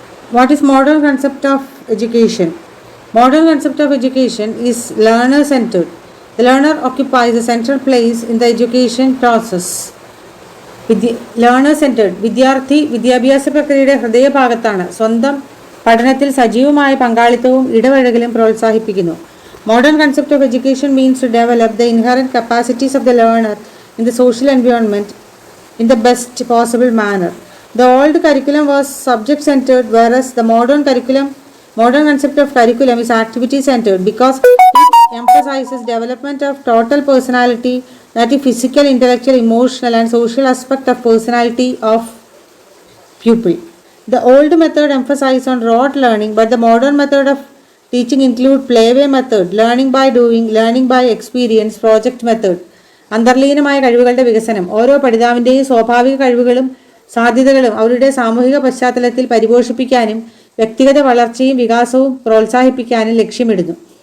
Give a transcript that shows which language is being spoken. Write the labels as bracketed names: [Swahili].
[English] What is modern concept of education? Modern concept of education is learner-centered. The learner occupies a central place in the education process. Learner centered [Malayalam] വിദ്യാർത്ഥി വിദ്യാഭ്യാസ പ്രക്രിയയുടെ ഹൃദയഭാഗത്താണ്. സ്വന്തം പഠനത്തിൽ സജീവമായ പങ്കാളിത്തവും ഇടപഴകലും പ്രോത്സാഹിപ്പിക്കുന്നു. [English] Modern concept of education means to develop the inherent capacities of the learner in the social environment in the best possible manner. The old curriculum was subject centered, whereas the modern concept of curriculum is activity centered because it emphasizes development of total personality, that is physical, intellectual, emotional, and social aspect of personality of pupil. The old method emphasized on rote learning, but the modern method of teaching include playway method, learning by doing, learning by experience, project method. [Malayalam] അന്തർലീനമായ കഴിവുകളുടെ വികസനം. ഓരോ പഠിതാവിൻ്റെയും സ്വാഭാവിക കഴിവുകളും സാധ്യതകളും അവരുടെ സാമൂഹിക പശ്ചാത്തലത്തിൽ പരിപോഷിപ്പിക്കാനും വ്യക്തിഗത വളർച്ചയും വികാസവും പ്രോത്സാഹിപ്പിക്കാനും ലക്ഷ്യമിടുന്നു.